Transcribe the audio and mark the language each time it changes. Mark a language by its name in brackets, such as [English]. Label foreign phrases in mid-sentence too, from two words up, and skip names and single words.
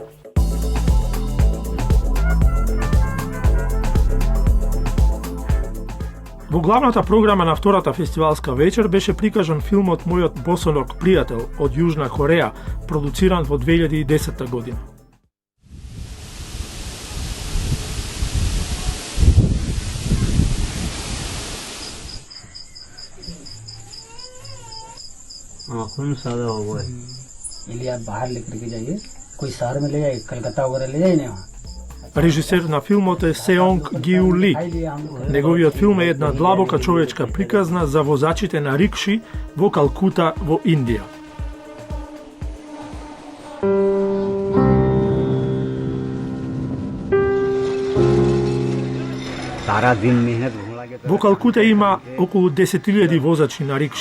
[Macedonian] Во главната програма на втората фестивалска вечер беше прикажан филмот Мојот босоног пријател од Јужна Кореја, продуциран во 2010 година. [Hindi] खून सादा हो गया है। ये आप बाहर लेकर के जाइए, कोई शहर में ले जाइए, कलकत्ता वगैरह ले जाइए ना वहाँ। [Macedonian] Режисер на филмот е Сеонг Гиу Ли. Неговиот филм е една длабока човечка приказна за возачите на рикши во Калкута во Индија. Во Калкута има околу 10.000 возачи на рикши.